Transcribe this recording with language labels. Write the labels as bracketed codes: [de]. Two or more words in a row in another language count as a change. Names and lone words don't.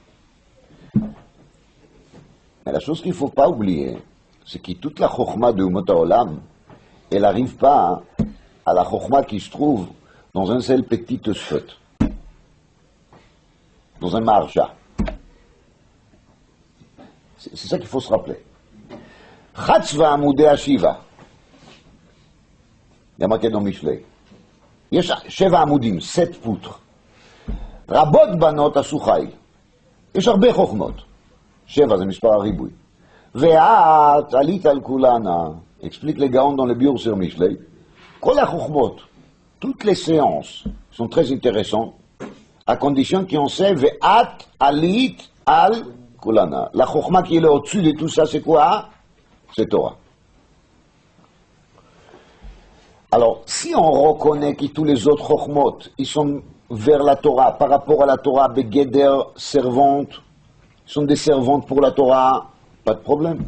[fr] Mais la chose qu'il ne faut pas oublier, c'est que toute la chokhma de [he] אומות העולם, [fr] elle n'arrive pas à la chokhma qui se trouve dans un seul petit sfot, dans un marja. C'est ça qu'il faut se rappeler. [he] חצבה עמודי השיבה. זה [fr] marqué dans [he] משלי. יש 7 עמודים, 7 poutres. רבות בנות עשו חיל. יש הרבה חוכמות. 7 זה מספר הריבוי. ואת עלית על כולנה, [fr] explique les gaons dans le biur sur משלי, [he] כל החוכמות, [fr] toutes les séances sont très intéressantes, à condition qu'on sait, [he] ואת עלית על כולנה. [fr] La chokma qui est au-dessus de tout ça, c'est quoi? C'est Torah. Alors, si on reconnaît que tous les autres chokmot, ils sont vers la Torah, par rapport à la Torah, begeder, servantes, ils sont des servantes pour la Torah, pas de problème.